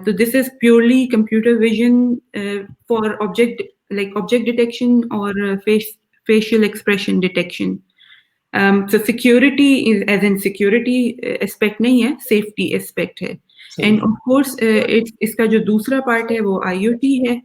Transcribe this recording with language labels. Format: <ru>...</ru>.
<ur>تو</ur> <en>This is purely computer vision for object detection اور facial expression detection. So security is as in security aspect</en> <ur>نہیں ہے,</ur> <en>safety aspect ہے. And of course</en> <ur>اس کا جو دوسرا پارٹ ہے وہ IoT ہے.</ur>